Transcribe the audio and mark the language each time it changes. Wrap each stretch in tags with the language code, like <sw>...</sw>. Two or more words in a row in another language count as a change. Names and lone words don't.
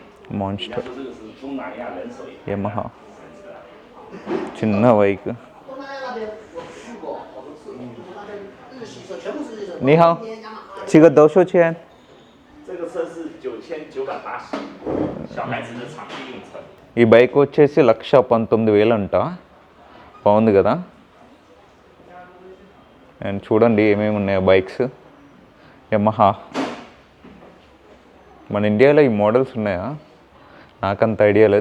<te>మాన్స్టర్ యమహా చిన్న బైక్.</te> <zh>你好，这个多少钱？这个车是9980，小孩子的场地用车。</zh> <te>ఈ బైక్ వచ్చేసి 1,19,000 అంట. బాగుంది కదా. అండ్ చూడండి ఏమేమి ఉన్నాయో బైక్స్. యమహా. మన ఇండియాలో ఈ మోడల్స్ ఉన్నాయా? నాకంత ఐడియా లేదు.</te>